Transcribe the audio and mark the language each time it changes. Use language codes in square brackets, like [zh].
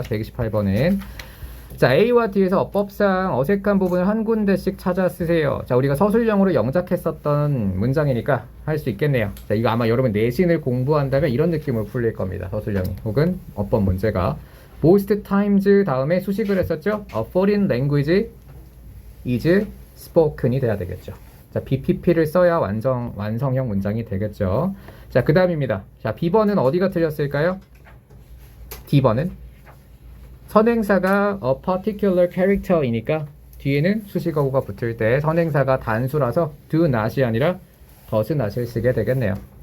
[ko] 128번은 자, A와 D에서 어법상 어색한 부분을 한 군데씩 찾아 쓰세요. 자, 우리가 서술형으로 영작했었던 문장이니까 할 수 있겠네요. 자, 이거 아마 여러분 내신을 공부한다면 이런 느낌으로 풀릴 겁니다. 서술형이 혹은 어법 문제가 most times 다음에 수식을 했었죠. [en] A foreign language is spoken이 [ko] 돼야 되겠죠. 자, BPP를 써야 완성형 문장이 되겠죠. 자, 그 다음입니다. 자, B번은 어디가 틀렸을까요? D번은 선행사가 a particular character이니까 뒤에는 수식어구가 붙을 때 선행사가 단수라서 do not이 아니라 does not을 쓰게 되겠네요.